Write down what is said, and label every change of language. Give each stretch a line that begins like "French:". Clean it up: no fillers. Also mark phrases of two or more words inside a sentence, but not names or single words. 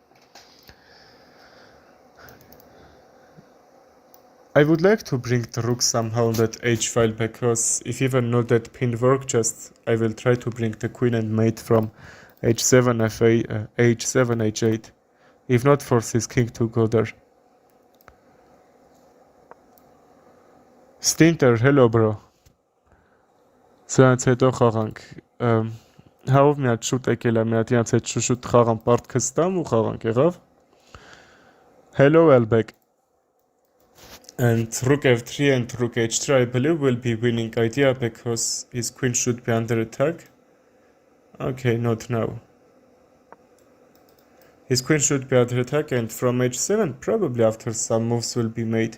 English: I would like to bring the rook somehow on that h file, because if even not that pin work, just I will try to bring the queen and mate from h7 f8, h7 h8. If not, force his king to go there. Stinter, hello bro.
Armenian: Սրանց հետո խաղանք։ Հավ մի հատ շուտ եկել է, մի հատ իրանց հետ շուտ խաղան պարտքը ստամ ու խաղանք, եղավ։ Hello Elbeck.
English: And rook f3 and rook h3 I believe will be winning idea, because his queen should be under attack. Okay, not now. His queen should be under attack, and from h7 probably after some moves will be made.